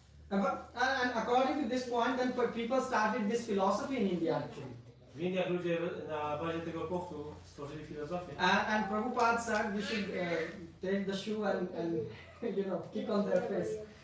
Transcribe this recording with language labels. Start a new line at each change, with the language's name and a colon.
English: And according to this point, then people started this philosophy in India actually.
Polish: W Indiach ludzie na bazie tego punktu stworzyli filozofię.
English: And Prabhupada said we should take the shoe and kick on their face.